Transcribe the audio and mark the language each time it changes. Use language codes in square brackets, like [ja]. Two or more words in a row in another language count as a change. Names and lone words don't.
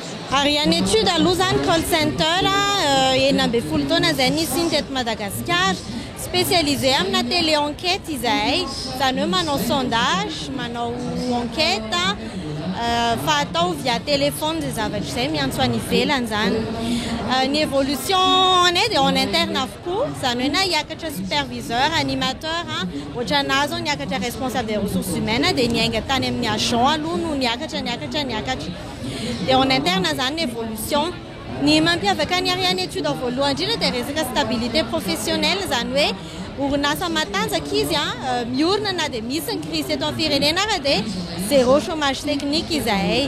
[mg] Ary en étude aloha zany [en] call center [mg] enina amby folo taona zay nisy teto Madagasikara spécialisé amina [fr] télé enquête [mg] izahay zany hoe manao sondage manao enquête fa atao [fr] via téléphone [mg] zay zavatra izay miantso any ivelany zany. Ny évolution anay dia [fr] en interne [mg] avokoa zany hoe na hiakatra [fr] superviseur animateur [mg] ohatra anazy zao niakatra [fr] responsable des ressources humaines [mg] dia niainga tany amin'ny agent aloha no niakatra dia [fr] en interne [mg] zany ny évolution. Ny mampiavaka ny ariany étude voalohany indrindra dia resaka [fr] stabilité professionnelle [mg] zany hoe orinasa matanjaka izy miorina na dia misy ny crise eto amin'ny firenena ary dia [fr] zéro chômage technique [mg] izahay.